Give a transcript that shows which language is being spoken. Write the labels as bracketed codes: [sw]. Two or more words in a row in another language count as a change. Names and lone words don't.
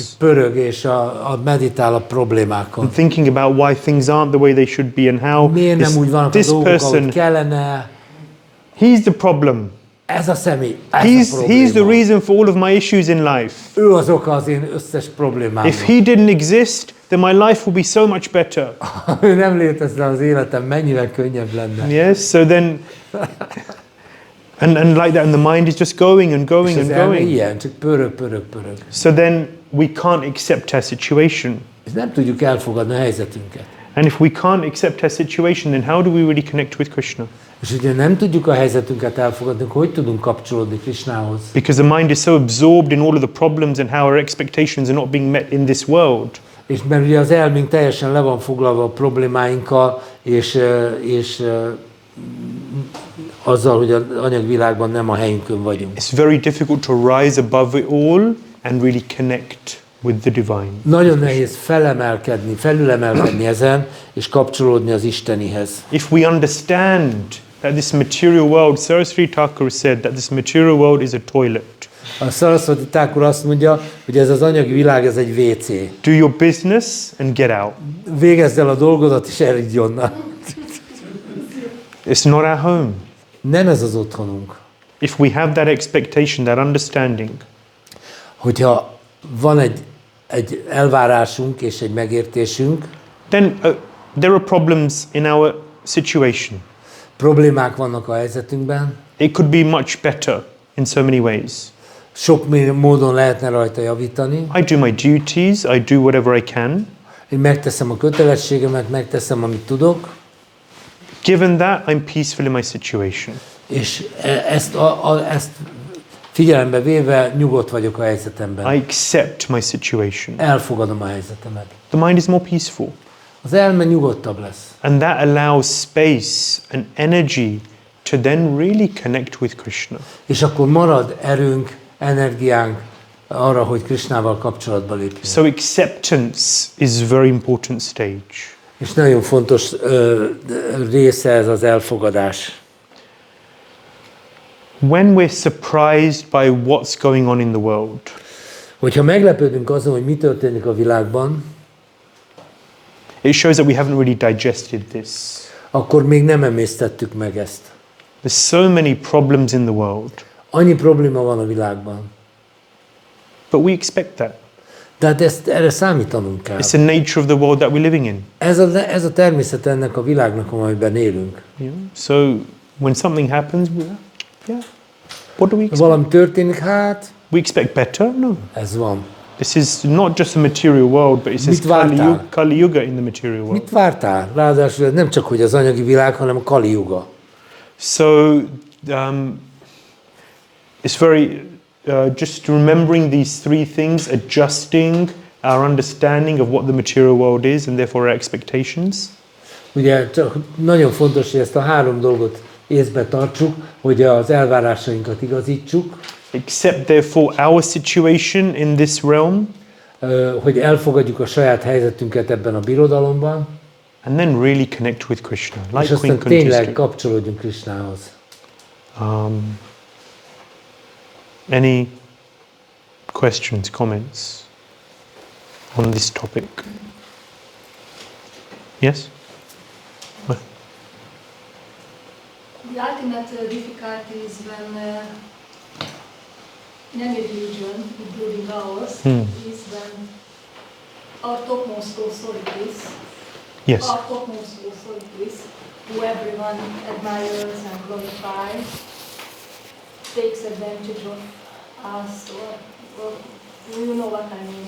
[hu] Pörög és meditál a problémákon. [en] And thinking about why things aren't the way they should be and how [hu] miért nem úgy vannak a dolgok, ahogy kellene. [en] He's the problem. [hu] Ez a személy, ez a probléma. [en] He's the reason for all of my issues in life. [hu] Ő az oka az én összes problémámnak. [en] If he didn't exist, then my life would be so much better. [hu] Ha ő nem létezne, az életem mennyivel könnyebb lenne. [en] Yes, so then, and like that, and the mind is just going and going and going. [hu] Ilyen, csak pörög. [en] So then we can't accept our situation. [hu] És nem tudjuk elfogadni a helyzetünket. [en] And if we can't accept our situation, then how do we really connect with Krishna? [hu] És ugye nem tudjuk a helyzetünket elfogadni, hogy tudunk kapcsolódni Krisnához. [en] Because the mind is so absorbed in all of the problems and how our expectations are not being met in this world. [hu] És mert ugye az elménk teljesen le van foglalva a problémáinkkal, és azzal, hogy az anyagvilágban nem a helyünkön vagyunk. [en] It's very difficult to rise above it all and really connect with the divine. [hu] Nagyon nehéz felülemelkedni ezen, és kapcsolódni az Istenihez. [en] If we understand that this material world, Saraswati Thakur said that this material world is a toilet. [hu] A Saraswati Thakur azt mondja, hogy ez az anyagi világ, ez egy WC. [en] Do your business and get out. [hu] Végezd el a dolgodat, és elindj onnan. [en] It's not our home. [hu] Nem ez az otthonunk. [en] If we have that expectation, that understanding, [hu] hogyha van egy elvárásunk és egy megértésünk, [en] then there are problems in our situation. [hu] Problémák vannak a helyzetünkben. [en] It could be much better in so many ways. [hu] Sok módon lehetne rajta javítani. [en] I do my duties, I do whatever I can. [hu] Én megteszem a kötelességemet, megteszem, amit tudok. [en] Given that, I'm peaceful in my situation. [hu] És ezt figyelembe véve nyugodt vagyok a helyzetemben. [en] I accept my situation. [hu] Elfogadom a helyzetemet. [en] The mind is more peaceful. [hu] Az elme nyugodtabb lesz. [en] And that allows space and energy to then really connect with Krishna. [hu] És akkor marad erőnk, energiánk arra, hogy Krisnával kapcsolatba lépjünk. [en] So acceptance is a very important stage. [hu] És nagyon fontos része ez az elfogadás. [en] When we're surprised by what's going on in the world, [hu] hogyha meglepődünk azon, hogy mi történik a világban, [en] it shows that we haven't really digested this. [hu] Akkor még nem emésztettük meg ezt. [en] There's so many problems in the world. [hu] Annyi probléma van a világban. [en] But we expect that. [hu] Tehát erre számítanunk kell. [en] It's the nature of the world that we're living in. [hu] Ez a természet ennek a világnak, amiben élünk. [en] Yeah. So when something happens, what do we expect? [hu] Valami történik, hát [en] we expect better? No. [hu] Ez van. [en] This is not just the material world, but it says Kali Yuga in the material world. [hu] Mit vártál? Ráadásul nem csak hogy az anyagi világ, hanem a Kali Yuga. [en] So it's very just remembering these three things, adjusting our understanding of what the material world is, and therefore our expectations. [hu] Ugye nagyon fontos, hogy ezt a három dolgot észbe tartsuk, hogy az elvárásainkat igazítsuk. [en] Accept therefore our situation in this realm. [hu] Hogy elfogadjuk a saját helyzetünket ebben a birodalomban. [en] And then really connect with Krishna. Like [hu] és aztán tényleg kapcsolódjunk Krishnához. [en] Any questions, comments on this topic? Yes? The ultimate difficulty is when in any religion, including ours, is when our topmost authorities, who everyone admires and glorifies, takes advantage of us, or you know what I mean.